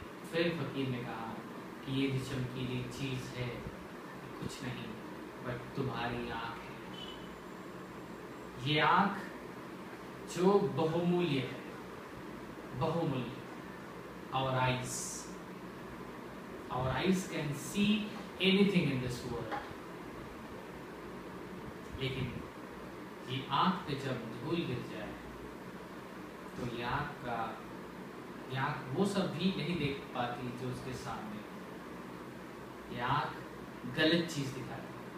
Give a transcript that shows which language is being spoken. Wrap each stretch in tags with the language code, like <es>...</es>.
<hi>फिर फकीर ने कहा कि ये जो चमकीली चीज है कुछ नहीं बट तुम्हारी आंख है। ये आंख जो बहुमूल्य है, बहुमूल्य।</hi> <en>Our eyes can see anything in this world.</en> <hi>लेकिन ये आंख पे जब धूल गिर जाए तो ये आंख वो सब भी नहीं देख पाती जो उसके सामने। ये आंख गलत चीज दिखाती।</hi>